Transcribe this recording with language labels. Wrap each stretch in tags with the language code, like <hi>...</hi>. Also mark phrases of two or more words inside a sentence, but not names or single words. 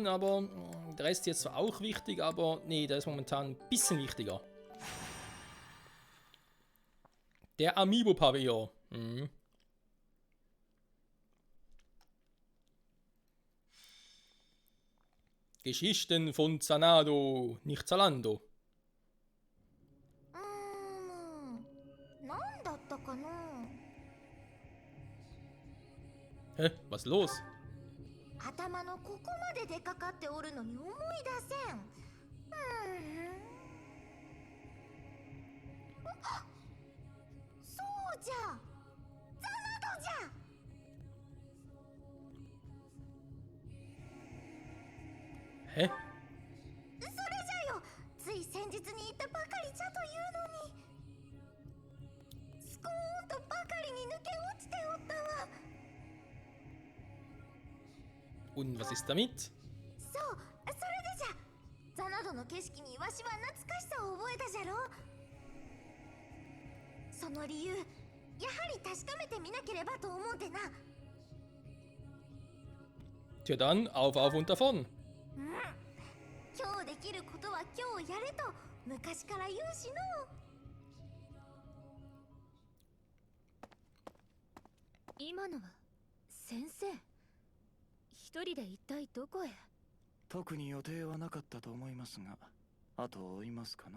<de>Aber der Rest ist jetzt zwar auch wichtig, aber nee, der ist momentan ein bisschen wichtiger. Der Amiibo-Pavillon. Mhm. Geschichten von Zanado, nicht Zalando.</de> <ja>何だったかな。</ja> <de>Hä, was ist los?</de> <ja>頭のここまで出かかっておるのに思い出せん。あ、そうじゃ、ザナドじゃ。</ja> <de>Hä?</de> <ja>それじゃよ、つい先日に言ったばかりじゃというのに。スコーンとばかりに抜け落ちておったわ。</ja> <de>Und was ist damit?</de> <ja>そう、それでじゃ。ザナドの景色にわしは懐かしさを覚えたじゃろ。その理由、やはり確かめてみなければと思うてな。</ja> <de>Tja dann, auf und davon.</de> <ja>今日できることは今日やれと昔から言うしの。今のは先生、一人で一体どこへ？特に予定はなかったと思いますが、後を追いますかな。</ja>